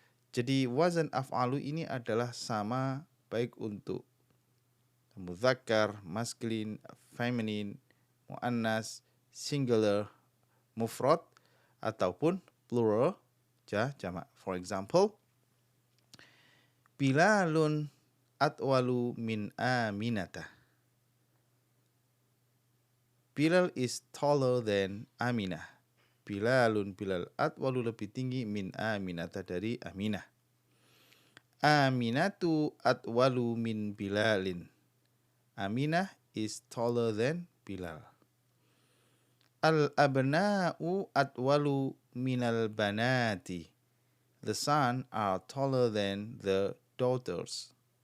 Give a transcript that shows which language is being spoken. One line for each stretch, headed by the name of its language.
Indonesian: Jadi wazan af'alu ini adalah sama baik untuk mudzakkar, masculine, feminine, muannas, singular, mufrad ataupun plural jamak.
English: For example,
Arabic: Bilalun atwalu min Aminata.
English: Bilal is taller than Aminah.
Indonesian: Bilal atwalu lebih tinggi min Aminata dari Aminah.
Arabic: Aminatu atwalu min Bilalin.
English: Aminah is taller than Bilal.
Arabic: Al-abna'u atwalu minal banati.
English: The sons are taller than the daughters.